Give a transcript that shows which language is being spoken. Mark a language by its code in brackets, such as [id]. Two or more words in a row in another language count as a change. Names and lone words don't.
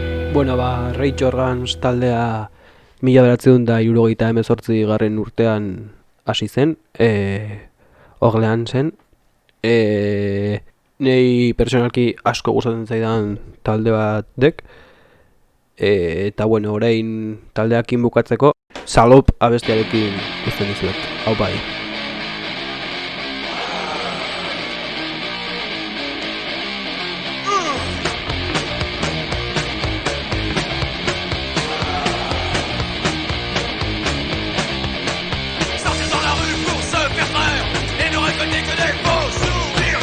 [eu] Bueno, Rage Organs taldea 1978 garren urtean hasi zen, Orlean zen. Nei personalki asko gustatzen zaidan talde bat dek. Eta bueno, orain taldeakin bukatzeko Salop abestiarekin uzten dizuet. Hau bai. [fr] Sortir dans la rue pour se faire taire et ne récolter que des faux sourires.